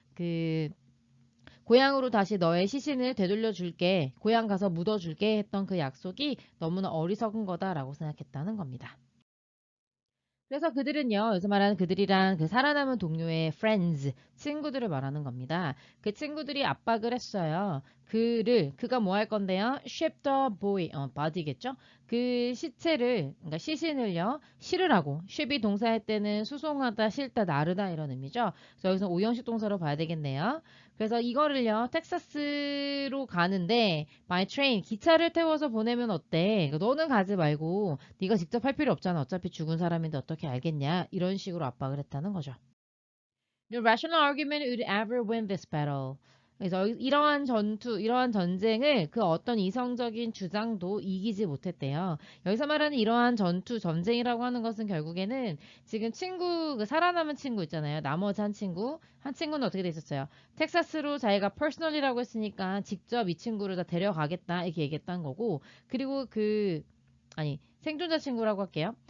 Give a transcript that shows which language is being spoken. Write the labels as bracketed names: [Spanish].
[Korean] 그 고향으로 다시 너의 시신을 되돌려 줄게, 고향 가서 묻어 줄게 했던 그 약속이 너무나 어리석은 거다라고 생각했다는 겁니다. 그래서 그들은요, 여기서 말하는 그들이란 그 살아남은 동료의 friends, 친구들을 말하는 겁니다. 그 친구들이 압박을 했어요. 그가 뭐 할 건데요? [English] ship the boy, body겠죠? [Korean] 그 시체를, 그러니까 시신을요, 실으라고. ship이 동사할 때는 수송하다, 실다, 나르다 이런 의미죠. 그래서 여기서 오형식 동사로 봐야 되겠네요. 그래서 이거를요, 텍사스로 가는데, [English] by train, [Korean] 기차를 태워서 보내면 어때? 너는 가지 말고, 네가 직접 할 필요 없잖아. 어차피 죽은 사람인데 어떻게 알겠냐? 이런 식으로 압박을 했다는 거죠. [English] No rational argument would ever win this battle. [Korean] 그래서 이러한 전투, 이러한 전쟁을 그 어떤 이성적인 주장도 이기지 못했대요. 여기서 말하는 이러한 전투, 전쟁이라고 하는 것은 결국에는 지금 친구, 그 살아남은 친구 있잖아요. 나머지 한 친구는 어떻게 돼 있었어요? 텍사스로 자기가 퍼스널이라고 했으니까 직접 이 친구를 다 데려가겠다 이렇게 얘기했던 거고, 그리고 아니 생존자 친구라고 할게요.